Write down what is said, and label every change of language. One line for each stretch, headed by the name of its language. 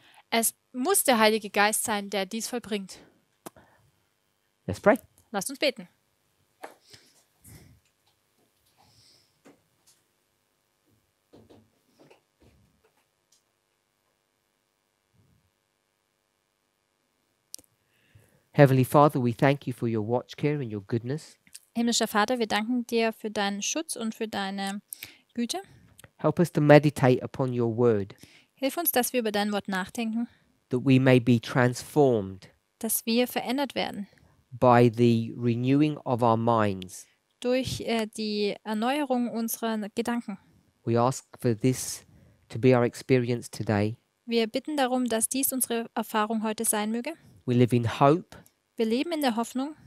German: Es muss der Heilige Geist sein, der dies vollbringt.
English: Let's pray.
German: Lasst uns beten.
English: Heavenly Father, we thank you for your watch care and your goodness.
German: Himmlischer Vater, wir danken dir für deinen Schutz und für deine Güte.
English: Help us to meditate upon your word,
German: Hilf uns, dass wir über dein Wort nachdenken,
English: that we may be transformed
German: dass wir verändert werden
English: by the renewing of our minds.
German: durch die Erneuerung unserer Gedanken.
English: We ask for this to be our experience today.
German: Wir bitten darum, dass dies unsere Erfahrung heute sein möge.
English: We live in hope
German: Wir leben in der Hoffnung